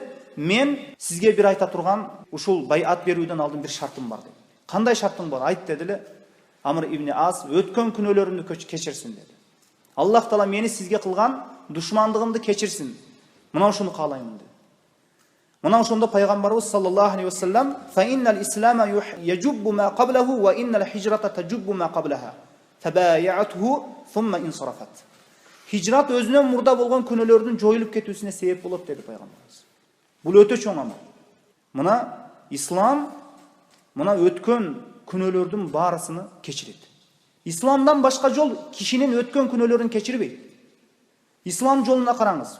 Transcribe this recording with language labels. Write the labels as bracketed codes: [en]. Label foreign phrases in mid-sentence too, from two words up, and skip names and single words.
[ky] Мен сизге бир айта турган ушул байат берүүдөн алдын бир шартым бар дейт. Кандай шартың бар? Айт деди эле. Амр ибн Аас өткөн күнөөлөрүмдү кечирсин деди. Аллах таала мени сизге кылган душмандыгымды кечирсин. Мына ушуну каалаймын деди. Мына ошондо пайгамбарыбыз [ar] صلى الله عليه وسلم فإن الإسلام يجب ما قبله وإن الهجرة تجب ما قبلها فبايعته ثم انصرفت. [ky] Hijrat өзүнөн мурда болгон күнөөлөрдүн жоюлуп кетүүсүнө себеп болот деди пайгамбарыбыз. Бул өтө чоң амал. Мына ислам мына өткөн күнөөлөрдүн баарысын кечирет. Исламдан башка жол кишинин өткөн күнөөлөрүн кечирбейт. Ислам жолуна караңыз.